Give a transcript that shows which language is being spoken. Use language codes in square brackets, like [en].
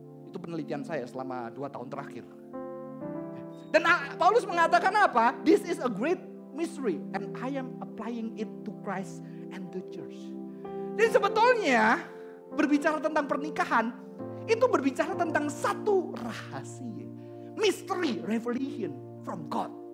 [id] Itu penelitian saya selama 2 tahun terakhir. Dan Paulus mengatakan apa? [en] This is a great mystery and I am applying it to Christ and the church. [id] Jadi sebetulnya berbicara tentang pernikahan itu berbicara tentang satu rahasia. [en] Mystery, revelation from God.